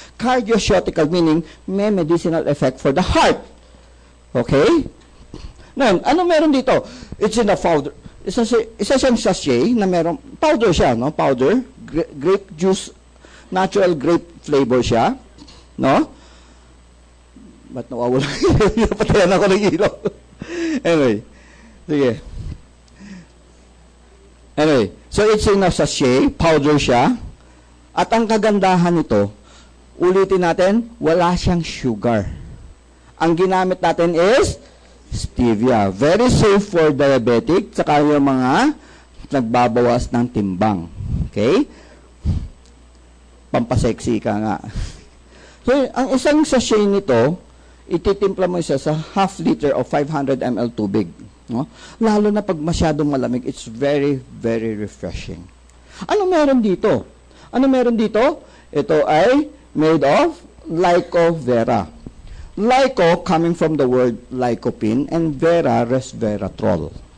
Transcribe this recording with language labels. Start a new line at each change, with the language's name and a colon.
English: Cardioceutical meaning may medicinal effect for the heart.
Filipino: Okay? Ngayon, ano meron dito?
English: It's in a powder.
Filipino: Isa siyang sachet na meron, powder siya, no? Powder, grape juice, natural grape flavor siya, no? Ba't nawawala? Patayan ako ng ilaw. Anyway, sige. Anyway,
English: so it's in a sachet,
Filipino: powder siya, at ang kagandahan nito, ulitin natin, wala siyang sugar. Ang ginamit natin is stevia.
English: Very safe for diabetic,
Filipino: tsaka yung mga nagbabawas ng timbang. Okay? Pampasexy ka nga. So, ang isang sachet nito, ititimpla mo siya sa half liter of 500 ml tubig. No? Lalo na pag masyadong malamig,
English: it's very, very refreshing.
Filipino: Ano meron dito? Ano meron dito? Ito ay made of lycovera.
English: Lyco coming from the word lycopene and vera, resveratrol.